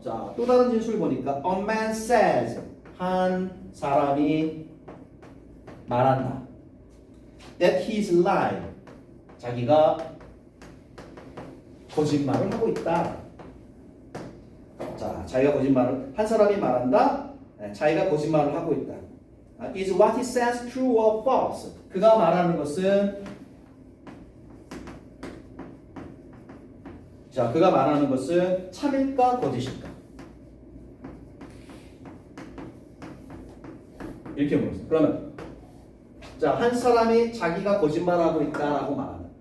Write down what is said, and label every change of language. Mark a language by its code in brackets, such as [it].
[ko] 자, 또 다른 진술 보니까 [en] a man says [ko] 한 사람이 말한다. [en] That he is lying. [ko] 자기가 거짓말을 하고 있다. 자, 자기가 거짓말을 한 사람이 말한다. 자기가 거짓말을 하고 있다. [en] Is what he says true or false? [ko] 그가 말하는 것은 자, 그가 말하는 것은 참일까 거짓일까? 이렇게 물었어요. 그러면 자, 한 사람이 자기가 거짓말하고 있다라고 말한다.